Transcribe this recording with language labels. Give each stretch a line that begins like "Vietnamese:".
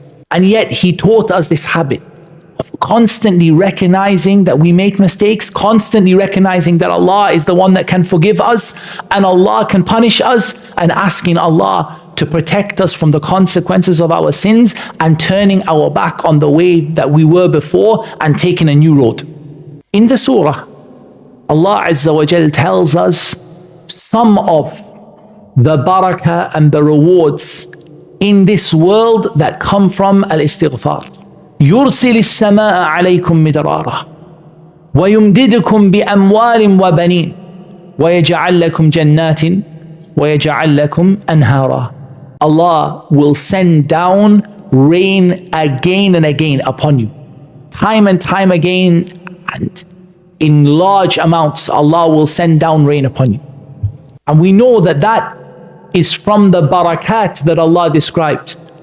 English: And yet he taught us this habit of constantly recognizing that we make mistakes, constantly recognizing that Allah is the one that can forgive us and Allah can punish us, and asking Allah to protect us from the consequences of our sins and turning our back on the way that we were before and taking a new road. In the surah, Allah Azza wa Jal tells us some of the barakah and the rewards in this world that come from al-istighfar.
Arabic: يرسل السماء عليكم مدرارا ويمددكم بأموال وبنين ويجعل لكم جنات ويجعل لكم أنهارا.
English: Allah will send down rain again and again upon you. Time and time again, and in large amounts, Allah will send down rain upon you. And we know that that is from the barakat that Allah described.